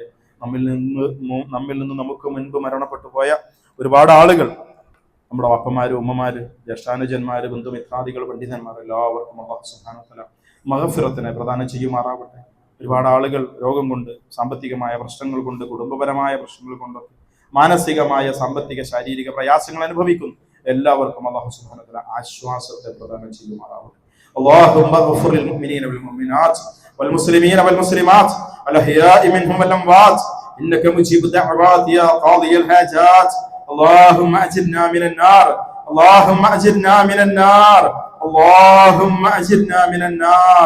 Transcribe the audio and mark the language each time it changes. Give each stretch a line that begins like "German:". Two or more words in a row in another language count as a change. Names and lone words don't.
Malayalam: നമ്മിൽ നിന്ന് നമുക്ക് മുൻപ് മരണപ്പെട്ടു പോയ ഒരുപാട് ആളുകൾ, നമ്മുടെ അപ്പന്മാര്, ഉമ്മമാര്, ജ്യേഷ്ഠാനുജന്മാര്, ബന്ധുമിത്രാദികൾ, പണ്ഡിതന്മാർ, എല്ലാവർക്കും
Arabic: الله سبحانه وتعالى
Malayalam: മഗ്ഫിറത്തിനെ പ്രദാനം ചെയ്യുമാറാവട്ടെ. ഒരുപാട് ആളുകൾ രോഗം കൊണ്ട്, സാമ്പത്തികമായ പ്രശ്നങ്ങൾ കൊണ്ട്, കുടുംബപരമായ പ്രശ്നങ്ങൾ കൊണ്ട്, മാനസികമായ, സാമ്പത്തിക, ശാരീരിക പ്രയാസങ്ങൾ അനുഭവിക്കുന്നു. എല്ലാവർക്കും
Arabic: الله سبحانه وتعالى
Malayalam: ആശ്വാസത്തെ പ്രദാനം ചെയ്യുമാറാവട്ടെ.
Arabic: اللهم اغفر للمؤمنين والمؤمنات والمسلمين والمسلمات الأحياء منهم والأموات إنك مجيب الدعوات يا قاضي الحاجات. اللهم أجرنا من النار، اللهم أجرنا من النار، اللهم أجرنا من النار.